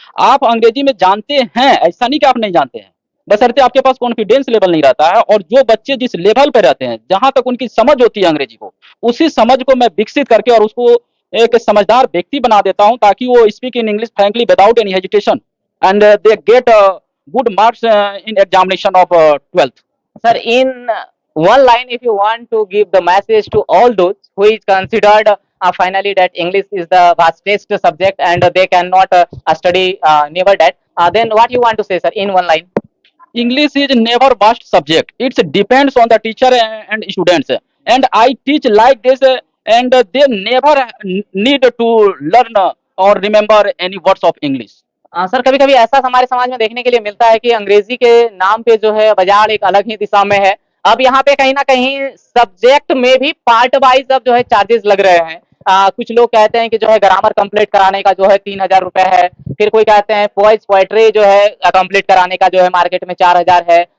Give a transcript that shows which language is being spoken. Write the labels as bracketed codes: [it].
[hi] आप अंग्रेजी में जानते हैं, ऐसा नहीं कि आप नहीं जानते हैं, बशर्ते आपके पास कॉन्फिडेंस लेवल नहीं रहता है। और जो बच्चे जिस लेवल पे रहते हैं, जहां तक उनकी समझ होती है अंग्रेजी को, उसी समझ को मैं विकसित करके और उसको एक समझदार व्यक्ति बना देता हूं, ताकि वो [en] Speak in English frankly without any hesitation and they get good marks in examination of 12th. Sir, in one line, if you want to give the message to all those who is considered finally that English is the vastest subject and they cannot study never that, then what you want to say, sir, in one line? English is never vast subject. It depends on the teacher and students. And I teach like this, and they never need to learn or remember any words of English. [hi] Sir कभी-कभी ऐसा हमारे समाज में देखने के लिए मिलता है कि अंग्रेजी के नाम पे जो है बाजार एक अलग ही दिशा में है। अब यहाँ पे कहीं न कहीं सब्जेक्ट में भी पार्ट वाइज़ अब जो है चार्जेस लग रहे हैं। कुछ लोग कहते हैं कि जो है ग्रामर कंप्लीट कराने का जो है 3000 रुपए है। फिर कोई कहते हैं पोएट्री जो है कंप्लीट कराने का जो है मार्केट में 4000 है।